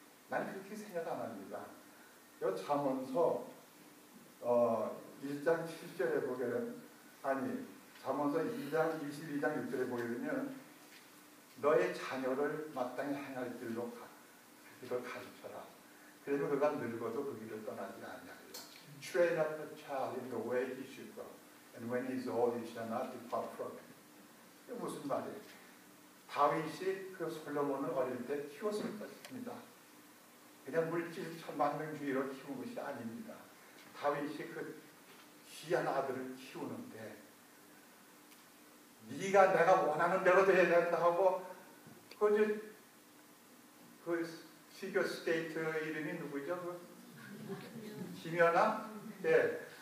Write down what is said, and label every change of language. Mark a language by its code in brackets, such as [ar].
[ko] 난 그렇게 생각 안 합니다. 이 잠언서 1장 7절에 보게 되면 잠언서 2장 22장 6절에 보게 되면 너의 자녀를 마땅히 행할 길로 가르쳐라. 그러면 그가 늙어도 그 길을 떠나지 않냐. [en] Train up a child in the way he should go, and when he is old, he shall not depart from it. [ko] 이게 무슨 말이에요? 다윗이 그 솔로몬을 어릴 때 키웠을 것입니다. 그냥 물질 만능주의로 키운 것이 아닙니다. 다윗이 그 귀한 아들을 키우는데 네가 내가 원하는 대로 돼야 된다 하고 그 피겨 스케이트 이름이 누구죠? 김연아? 예.